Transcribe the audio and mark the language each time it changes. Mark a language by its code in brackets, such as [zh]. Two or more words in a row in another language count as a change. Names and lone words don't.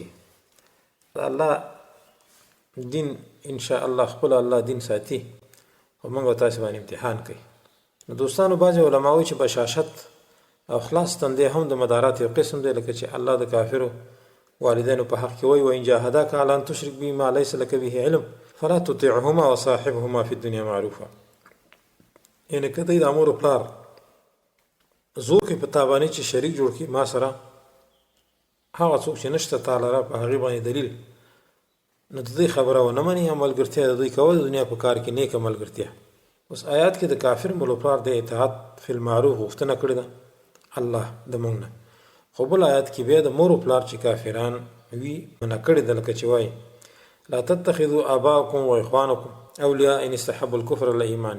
[ps] د الله دین [ar] انشاء الله [ps] خپل الله دین ساتي، خو موږ به تاسې باندې امتحان کوي. نو دوستانو بعضې علما وایي چې بشاشت او خلاص تندی هم د مدارات یو قسم دی، لکه چې الله د کافرو والدینو په حق کې وایي [ar] وإن جاهداک علی ان تشرک بی ما لیس لک به علم فلا تطعهما وصاحبهما فی الدنیا معروفا. [ps] یعنې که دوی د مور و پلار زور کوي په تا باندې چې شریک جوړ کړي ما سره، هغه څوک چې نشته تا لره په هغې باندې دلیل، نو د دوی خبره ونه مني. ملګرتیا د دوی کول د دنیا په کار کې نیکه ملګرتیا. اوس آیات کې د کافر مور و پلار د اطاعت [ar] فی المعروف [ps] غوښتنه کړې ده الله د موږ نه، خو بل آیات کې بیا د مور و پلار چې کافران وي منع کړې ده، لکه چې وایي [ar] لا تتخذوا آباءکم و اخوانکم اولیاء ان استحبوا الکفر علی الایمان.